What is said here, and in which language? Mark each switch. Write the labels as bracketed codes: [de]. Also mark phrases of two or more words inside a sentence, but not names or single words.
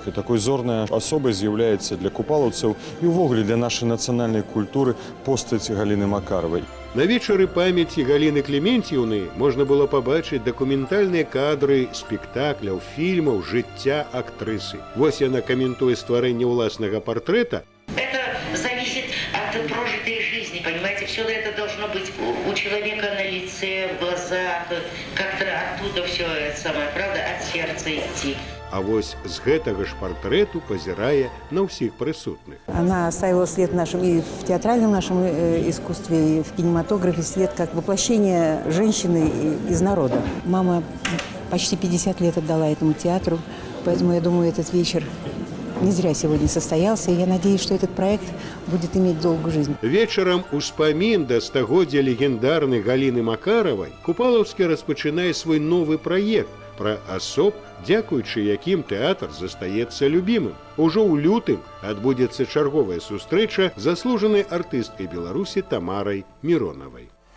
[be] І такой зорнай асобай з'яўляецца для купалаўцаў і ўвогуле для нашай нацыянальнай культуры постаць Галіны Макаравай. На вечары памяці Галіны Клементьеўны можна было пабачыць дакументальныя кадры спектакляў, фільмаў, жыцця актрысы. Вось яна каментуе стварэнне ўласнага партрэта. [ru] Это зависит от прожитой жизни, понимаете? Все это должно быть у человека на лице, в глазах, как-то оттуда все это самое, правда, от сердца идти. [be] А вось з гэтага ж партрэту пазірае на ўсіх прысутных. [ru] Она оставила след нашем и в театральном нашем искусстве, и в кинематографе, след как воплощение женщины из народа. Мама почти 50 лет отдала этому театру, поэтому я думаю, этот вечер не зря сегодня состоялся, и я надеюсь, что этот проект будет иметь долгую жизнь. [be] Вечарам успамін да стагоддзя легендарнай Галіны Макаравай Купалаўскі распачынае свой новы праект пра асоб, дзякуючы якім тэатр застаецца любімым. Ужо ў лютым адбудзецца чарговая сустрэча з заслужанай артысткай Беларусі Тамарай Міронавай.